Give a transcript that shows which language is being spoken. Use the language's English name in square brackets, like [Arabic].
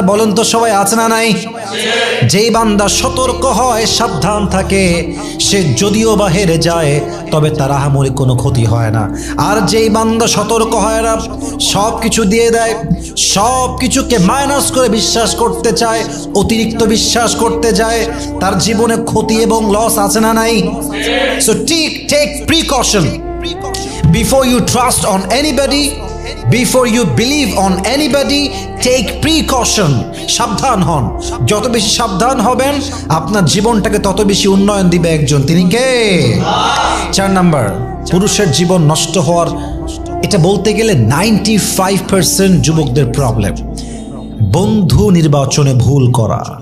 [Bangla] বলেন তো সবাই, আছে না নাই? যেই বান্দা সতর্ক হয়, সাবধান থাকে, সে যদিও বা হেরে যায় তবে তার আহামরি কোনো ক্ষতি হয় না। আর যেই বান্দা সতর্ক হয় না, সব কিছু দিয়ে দেয়, সব কিছুকে মাইনাস করে বিশ্বাস করতে চায়, অতিরিক্ত বিশ্বাস করতে যায়, তার জীবনে ক্ষতি এবং লস আছে না নাই? [English] So take precaution before you trust on anybody, before you believe on anybody, take precaution. [Bangla] সাবধান হন। যত বেশি সাবধান হবেন, আপনার জীবনটাকে তত বেশি উন্নয়ন দিবে একজন। তিনি কে? 4 নাম্বার, পুরুষের জীবন নষ্ট হওয়ার, এটা বলতে গেলে 95% যুবকদের প্রবলেম, বন্ধু নির্বাচনে ভুল করা।